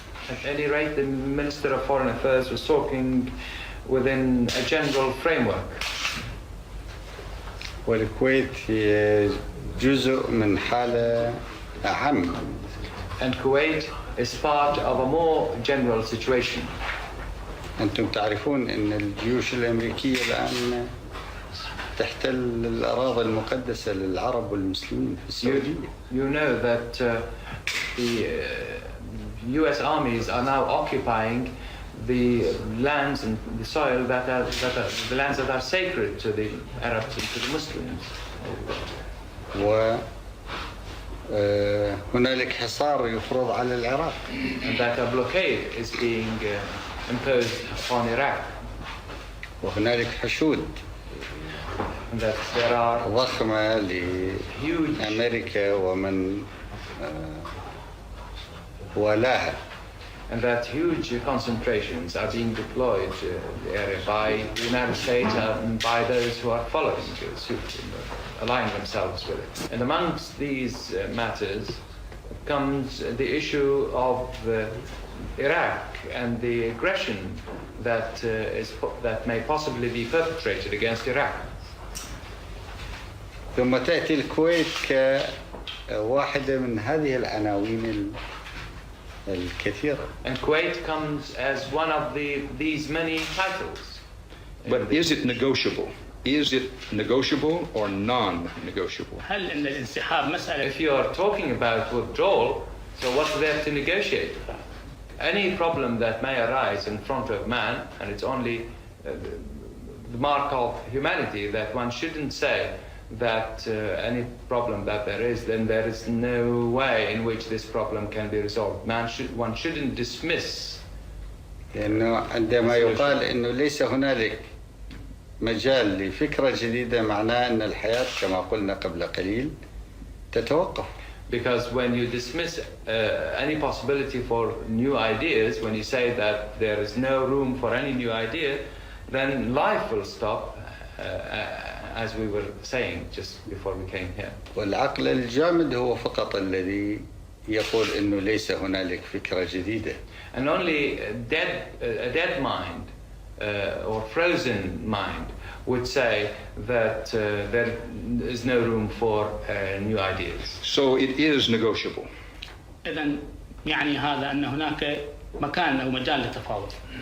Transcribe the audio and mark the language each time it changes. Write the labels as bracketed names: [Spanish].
[English] At any rate, the Minister of Foreign Affairs was talking within a general framework. [Arabic] والكويت هي جزء من حالة أعم. [English] And Kuwait is part of a more general situation. [Arabic] أنتم تعرفون أن الجيوش الأمريكية الآن تحتل الأراضي المقدسة للعرب والمسلمين في السعودية. [English] You know that the U.S. armies are now occupying the lands and the soil that are the lands that are sacred to the Arabs and to the Muslims. [Arabic] وهنالك حصار يفرض على العراق. [English] And that a blockade is being imposed upon Iraq. [Arabic] وهنالك حشود [English] And that there are [Arabic] ضخمة [English] huge [Arabic] لأمريكا ومن ولاها. [English] and that huge concentrations are being deployed in the area by the United States and by those who are following suit, aligning themselves with it. And amongst these matters comes the issue of Iraq and the aggression that that may possibly be perpetrated against Iraq. [Arabic] ثم تأتي الكويت كواحدة من هذه العناوين الكثيرة. [English] And Kuwait comes as one of these many titles. But is it negotiable? Is it negotiable or non-negotiable? [Arabic] هل ان الانسحاب مساله [English] If you are talking about withdrawal, so what's there to negotiate about? Any problem that may arise in front of man, and it's only the mark of humanity that one shouldn't say that any problem that there is, then there is no way in which this problem can be resolved. One shouldn't dismiss. [Arabic] لأنه عندما يقال إنه ليس هنالك مجال لفكرة جديدة معناه أن الحياة كما قلنا قبل قليل تتوقف. [English] Because when you dismiss any possibility for new ideas, when you say that there is no room for any new idea, then life will stop, as we were saying just before we came here. [Arabic] والعقل الجامد هو فقط الذي يقول إنه ليس هنالك فكرة جديدة. [English] And only a dead mind or frozen mind would say that there is no room for new ideas. So it is negotiable. [Arabic] اذا يعني هذا ان هناك مكان او مجال للتفاوض.